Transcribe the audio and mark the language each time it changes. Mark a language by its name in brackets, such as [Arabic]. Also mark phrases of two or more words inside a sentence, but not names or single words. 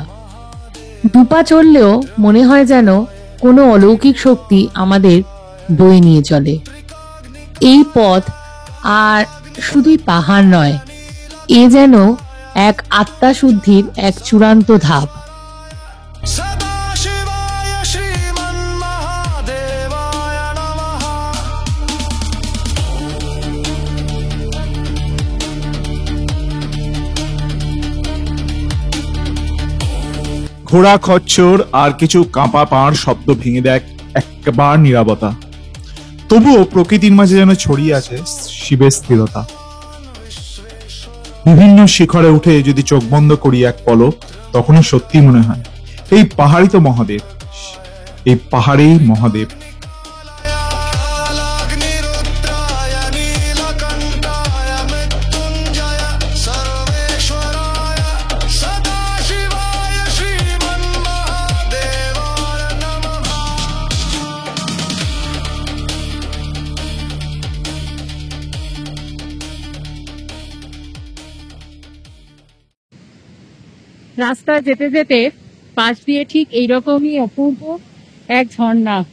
[Bangla] দুপা চললেও মনে হয় যেন কোনো অলৌকিক শক্তি আমাদের বয়ে নিয়ে চলে। এই পথ আর শুধুই পাহাড় নয়, এ যেন এক আত্মাশুদ্ধির এক চূড়ান্ত ধাপ। [Sanskrit] सदाशिवाय श्रीमन्महादेवाय नमः। [Bangla] ঘোড়া, খচ্চর আর কিছু কাঁপা পাড় শব্দ ভেঙে দেয় একবার নীরবতা। তবুও প্রকৃতির মাঝে যেন ছড়িয়ে আছে শিবের স্থিরতা। বিভিন্ন শিখরে উঠে যদি চোখ বন্ধ করি এক পলক, তখনই সত্যি মনে হয় এই পাহাড়ই তো মহাদেব, এই পাহাড়েই মহাদেব। [Sanskrit] कालाग्निरुद्राय नीलकण्ठाय मृत्युञ्जय सर्वेश्वराय सदाशिवाय श्रीमन्महादेवाय नमः। [Bangla] রাস্তা যেতে যেতে পাশ দিয়ে ঠিক এইরকমই অপূর্ব এক ঝর্ণা।